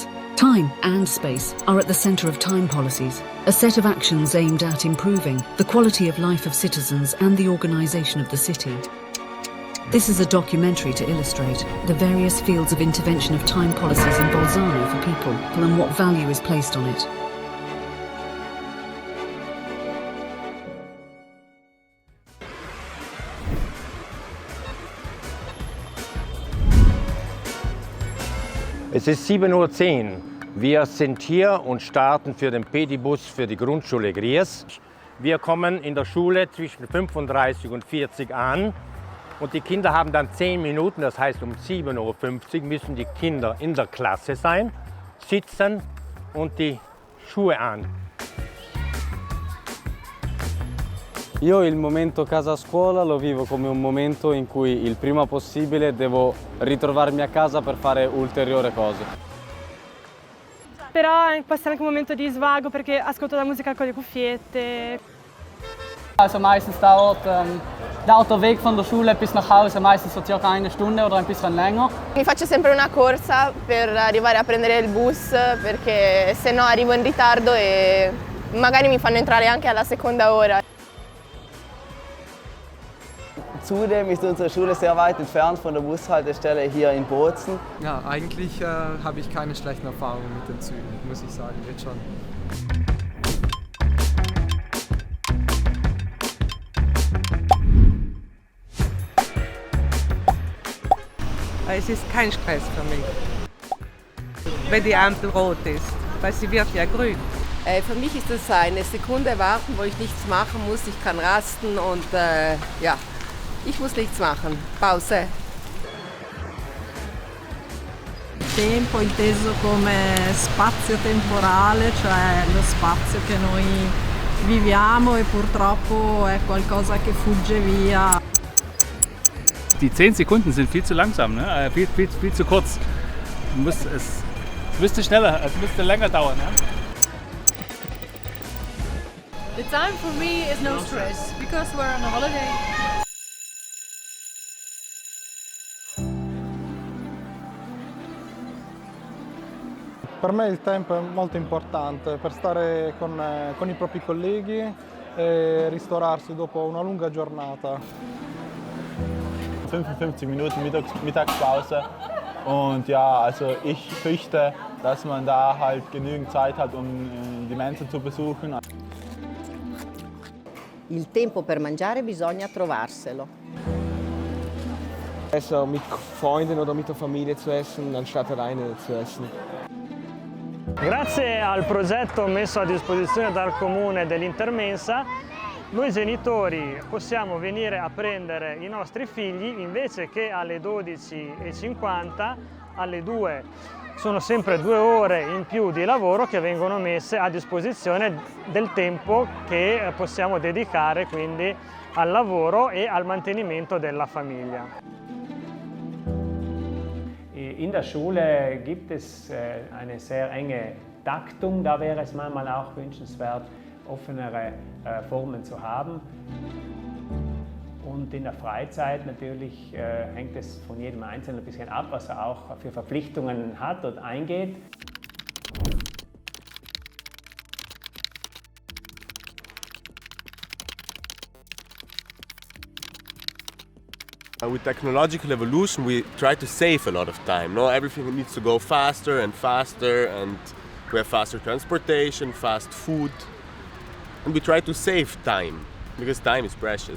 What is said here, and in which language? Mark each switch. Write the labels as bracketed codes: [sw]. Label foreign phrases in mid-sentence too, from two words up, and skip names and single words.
[en] Time and space are at the centre of time policies, a set of actions aimed at improving the quality of life of citizens and the organisation of the city. This is a documentary to illustrate the various fields of intervention of time policies in Bolzano for people and what value is placed on it. [de] Es ist 7:10 Uhr. Wir sind hier und starten für den Pedibus für die Grundschule Gries. Wir kommen in der Schule zwischen 35 und 40 an und die Kinder haben dann 10 Minuten, das heißt um 7:50 Uhr müssen die Kinder in der Klasse sein, sitzen und die Schuhe an. [it] Io il momento casa scuola lo vivo come un momento in cui il prima possibile devo ritrovarmi a casa per fare ulteriori cose. Però può essere anche un momento di svago perché ascolto la musica con le cuffiette. [de] Also meistens dauert der Autoweg von der Schule bis nach Hause meistens so circa eine Stunde oder ein bisschen länger. [it] Mi faccio sempre una corsa per arrivare a prendere il bus perché se no arrivo in ritardo e magari mi fanno entrare anche alla seconda ora. [de] Zudem ist unsere Schule sehr weit entfernt von der Bushaltestelle hier in Bozen. Ja, eigentlich habe ich keine schlechten Erfahrungen mit den Zügen, muss ich sagen, jetzt schon. Es ist kein Stress für mich, wenn die Ampel rot ist, weil sie wird ja grün. Für mich ist es eine Sekunde warten, wo ich nichts machen muss. Ich kann rasten und ja, ich muss nichts machen. Pause. [it] Tempo inteso come spazio temporale, cioè lo spazio che noi viviamo e purtroppo è qualcosa che fugge via. [de] Die 10 Sekunden sind viel zu langsam, ne? Viel zu kurz. Es müsste schneller, es müsste länger dauern. Ne? [en] The time for me is no stress because we're on a holiday. [it] Per me il tempo è molto importante per stare con i propri colleghi e ristorarsi dopo una lunga giornata. [de] 55 Minuten Mittagspause und ja, also ich fürchte, dass man da halt genügend Zeit hat, die Mensa zu besuchen. [it] Il tempo per mangiare bisogna trovarselo. [de] Besser mit Freunden oder mit der Familie zu essen, anstatt alleine zu essen. [it] Grazie al progetto messo a disposizione dal Comune dell'Intermensa, noi genitori possiamo venire a prendere i nostri figli invece che alle 12:50, alle 2. Sono sempre 2 ore in più di lavoro che vengono messe a disposizione del tempo che possiamo dedicare quindi al lavoro e al mantenimento della famiglia. [de] In der Schule gibt es eine sehr enge Taktung, da wäre es manchmal auch wünschenswert, offenere Formen zu haben. Und in der Freizeit natürlich hängt es von jedem Einzelnen ein bisschen ab, was er auch für Verpflichtungen hat und eingeht. [en] With technological evolution, we try to save a lot of time. No, everything needs to go faster and faster, and we have faster transportation, fast food, and we try to save time because time is precious.